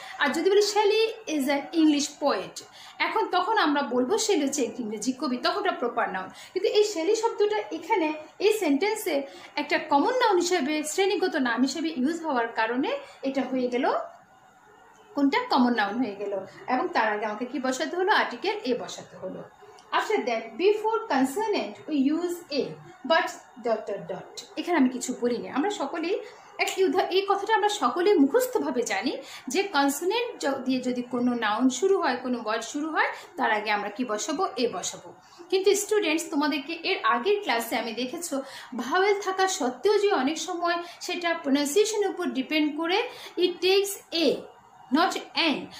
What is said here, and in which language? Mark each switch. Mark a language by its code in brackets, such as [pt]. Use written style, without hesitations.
[bn] আর যদি বলি [en] Shelley is an English poet, [bn] তখন আমরা বলবো শেলি হচ্ছে একটি ইংরেজি কবি, তখন ওটা প্রপার নাউন। কিন্তু এই শেলি শব্দটা এখানে এই সেন্টেন্সে একটা কমন নাউন হিসেবে, শ্রেণীগত নাম হিসেবে ইউজ হওয়ার কারণে এটা হয়ে গেল কোনটা? কমন নাউন হয়ে গেল। এবং তার আগে আমাকে কি বসাতে হলো? আর্টিকেল এ বসাতে হলো। [en] After that, before consonant we use a, but ... [bn] এখানে আমি কিছু বলিনি। আমরা সকলেই এই কথাটা আমরা সকলেই মুখস্থভাবে জানি যে কনসোনেন্ট দিয়ে যদি কোনো নাউন শুরু হয়, কোনো ওয়ার্ড শুরু হয়, তার আগে আমরা কি বসাবো? এ বসাবো। কিন্তু স্টুডেন্টস, তোমাদেরকে এর আগের ক্লাসে আমি দেখেছো ভাওয়েল থাকা সত্ত্বেও যে অনেক সময় সেটা প্রোনাউন্সিয়েশনের উপর ডিপেন্ড করে [en] It takes a, not an.